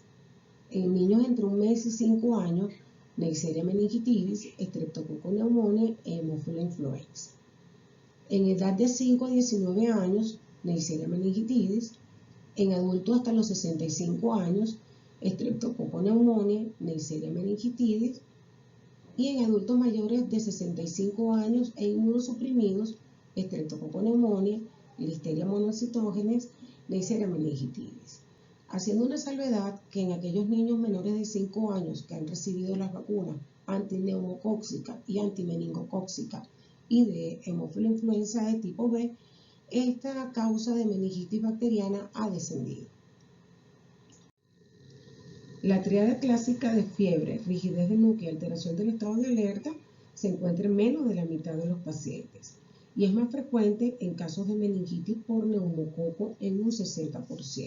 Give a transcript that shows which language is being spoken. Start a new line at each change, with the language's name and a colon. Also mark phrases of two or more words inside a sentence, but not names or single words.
Spanish: En niños entre un mes y 5 años, Neisseria meningitidis, Streptococcus pneumoniae e Haemophilus influenza. En edad de 5 a 19 años, Neisseria meningitidis. En adultos hasta los 65 años, Streptococcus pneumoniae, Neisseria meningitidis. Y en adultos mayores de 65 años e inmunosuprimidos, Streptococcus pneumoniae, Listeria monocytogenes, Neisseria meningitidis. Haciendo una salvedad que en aquellos niños menores de 5 años que han recibido las vacunas antineumocóxica y antimeningocóxica y de Haemophilus influenza de tipo B, esta causa de meningitis bacteriana ha descendido. La tríada clásica de fiebre, rigidez de nuca y alteración del estado de alerta se encuentra en menos de la mitad de los pacientes y es más frecuente en casos de meningitis por neumococo en un 60%.